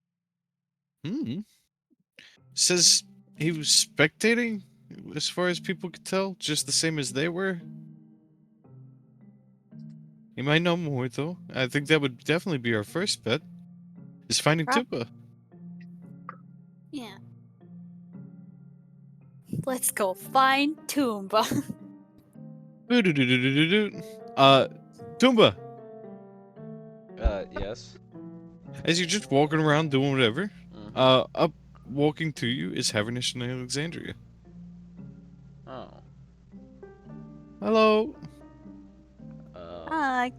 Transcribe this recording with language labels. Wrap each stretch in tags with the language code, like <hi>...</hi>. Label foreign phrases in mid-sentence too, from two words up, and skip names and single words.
<en>Says he was spectating, as far as people could tell, just the same as they were. He might know more, though. I think that would definitely be our first bet, is finding Prob- Tuba. Yeah. Let's go find Toomba. Boo-doo-doo-doo-doo-doo. Tumba, Yes. as you're just walking around doing whatever, Mhm. up walking to you is Havernish and Alexandria. Oh. Hello. Hi.</en>